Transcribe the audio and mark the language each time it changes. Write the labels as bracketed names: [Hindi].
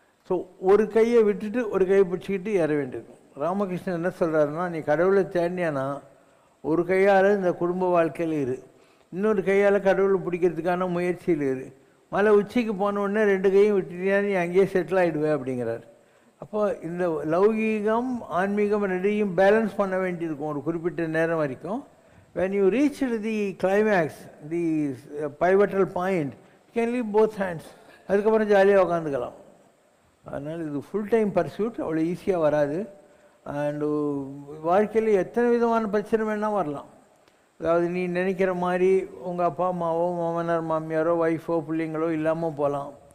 [Tamil] So ஒரு கையை விட்டுட்டு ஒரு கையை பிடிச்சிக்கிட்டு ஏற வேண்டியது. ராமகிருஷ்ணன் என்ன சொல்கிறாருன்னா, நீ கடவுளை தேடினியானா ஒரு கையால் இந்த குடும்ப வாழ்க்கையில் இரு, இன்னொரு கையால் கடவுளை பிடிக்கிறதுக்கான முயற்சியில் இரு. மலை உச்சிக்கு போன உடனே 2 கையும் விட்டுட்டியா நீ அங்கேயே செட்டில் ஆகிடுவேன் அப்படிங்கிறார். அப்போ இந்த லௌகீகம் ஆன்மீகம் ரெண்டையும் பேலன்ஸ் பண்ண வேண்டியிருக்கும் ஒரு குறிப்பிட்ட நேரம் வரைக்கும். [English] when you reach the climax, the pivotal point, you can leave both hands. [Tamil] அதுக்கப்புறம் ஜாலியாக உட்காந்துக்கலாம். அதனால் இது ஃபுல் டைம் பர்சூட், அவ்வளோ ஈஸியாக வராது. அண்டு வாழ்க்கையில் எத்தனை விதமான பிரச்சனை வேணால் வரலாம். அதாவது நீ நினைக்கிற மாதிரி உங்கள் அப்பா அம்மாவோ மாமனார் மாமியாரோ ஒய்ஃபோ பிள்ளைங்களோ இல்லாமல் போகலாம்.